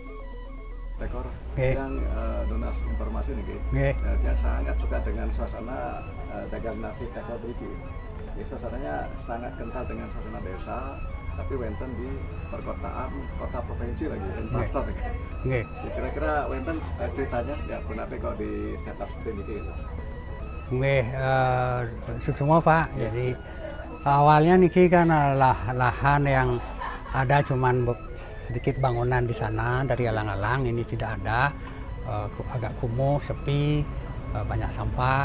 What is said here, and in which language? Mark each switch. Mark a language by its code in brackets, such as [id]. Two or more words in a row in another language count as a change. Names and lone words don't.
[id] Tekor [ban] Nggih. [id] yang donas informasi nih, [ban] Nggih. [id] dia sangat suka dengan suasana dagang nasi tekor beriki. Jadi suasananya sangat kental dengan suasana desa, tapi wenten di perkotaan, kota provinsi lagi, dan [ban] Nggih. [id] pasar. [ban] Nggih. [id] Ya, kira-kira wenten ceritanya ya kenapa kok di setup seperti ini gitu. Nggih, semua Pak. Jadi awalnya niki kan lahan yang ada cuman sedikit bangunan di sana dari alang-alang, ini tidak ada, agak kumuh, sepi, banyak sampah.